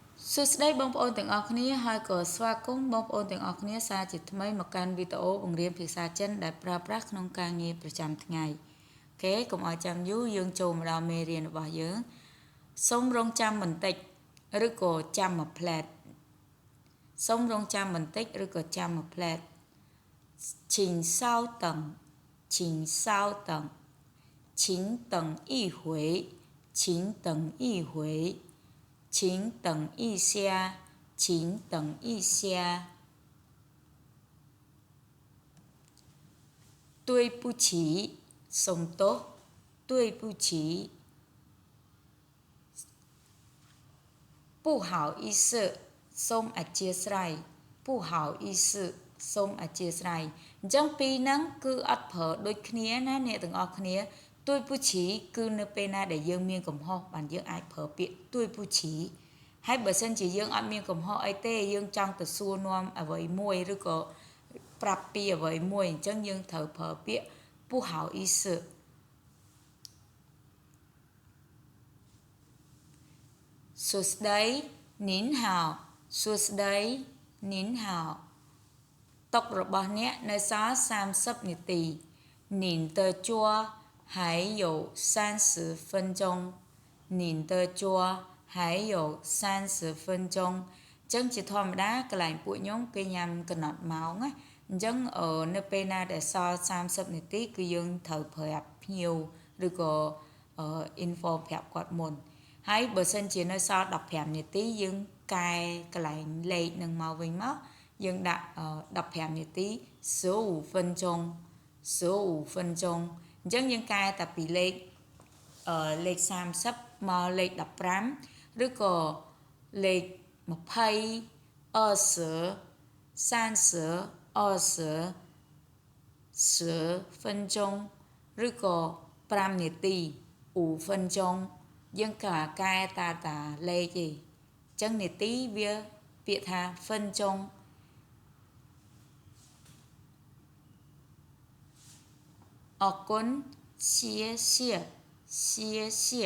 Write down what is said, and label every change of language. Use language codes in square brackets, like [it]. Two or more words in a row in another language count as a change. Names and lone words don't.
[km] សួស្តីបងប្អូនទាំងអស់គ្នាហើយក៏ស្វាគមន៍បងប្អូនទាំងអស់គ្នាសាជាថ្មីមកកាន់វីដេអូបង្រៀនភា សាចិនដែលប្រើប្រាស់ក្នុងការងារប្រចាំថ្ងៃអូខេកុំឲ្យចាំយូរយើងចូលមកដល់មេរៀនរបស់យើងសូមរងចាំបន្តិចឬក៏ចាំមួយផ្លែតសូមរងចាំបន្តិចឬក៏ចាំមួយផ្លែត [zh] 请稍等请稍等请等一会请等一会请等一下，请等一下。 [km] 对不起， សូមទោស [zh] 对不起。不好意思 [km] សូមអធ្យាស្រ័យ [zh] 不好意思 [km] សូមអធ្យាស្រ័យអញ្ចឹងពីរហ្នឹងគឺអត់ប្រើដូចគ្នាណាអ្នកទាំងអស់គ្នា对不起គឺនៅពេលណាដែលយើងមានកំហុសបានយើងអាចប្រើពាក្យ对不起ហើយបើសិនជាយើងអត់មានកំហុសអីទេយើងចង់ទៅសួរនាំអ្វីមួយឬក៏ប្រាប់ពីអ្វីមួយអញ្ចឹងយើងត្រូវប្រើពាក្យ不好意思 សួស្តី您好សួស្តី您好តុរបស់អ្នកនៅសល់30នាទី [zh] 您的桌还有30分钟您的桌还有30分钟 [km] អញ្ចឹងជាធម្មតាកន្លែងពួកខ្ញុំគេញ៉ាំកណត់ម៉ោងណាអញ្ចឹងនៅពេលណាដែលសល់30នាទីគឺយើងត្រូវប្រាប់ភ្ញៀវឬក៏ inform ប្រាប់គាត់មុនហើយបើសិនជានៅសល់15នាទីយើងកែកន្លែងលេខនឹងមកវិញមកយើងដាក់15នាទី [zh] 15分钟15分钟 [km] អញ្ចឹងយើងកែតែពីលេខ 30មកលេខ15ឬក៏លេខ20 20 30 20 [zh] 10分钟 [km] ឬក៏5នាទី [zh] 5分钟 [km] យើងកែតាលេខទេអញ្ចឹងនាទីវាពាក្យថា分钟អរគុណ [zh] 谢谢谢谢